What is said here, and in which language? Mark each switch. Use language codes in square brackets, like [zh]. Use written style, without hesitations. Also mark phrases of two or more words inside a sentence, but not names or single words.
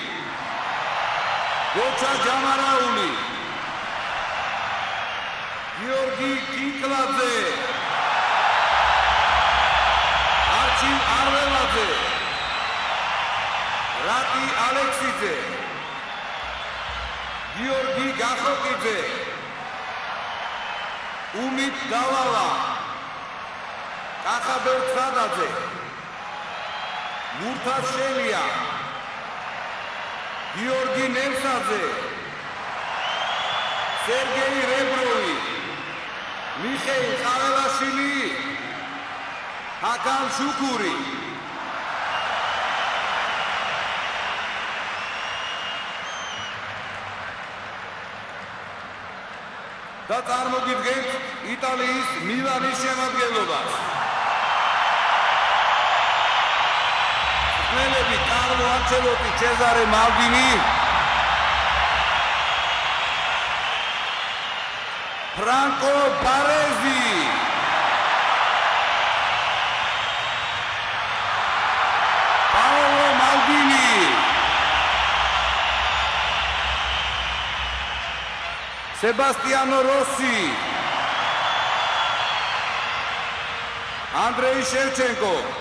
[ka] Gocha Jamarauli, Georgi Kinkladze, Archil Arveladze, Rati Alexidze, Georgi Gakhokidze, Umit Davala, კახაბერ ცხადაძე, მურთაზ შელია, გიორგი ნემსაძე, სერგეი რებროვი, მიხეილ ყაველაშვილი, ჰაკან შუქური. და წარმოგიდგენთ იტალიის მილანის შემადგენლობას. Nelebi Carlo Ancelotti, Cesare Maldini, Franco Baresi, Paolo Maldini, Sebastiano Rossi, Andrei Shevchenko,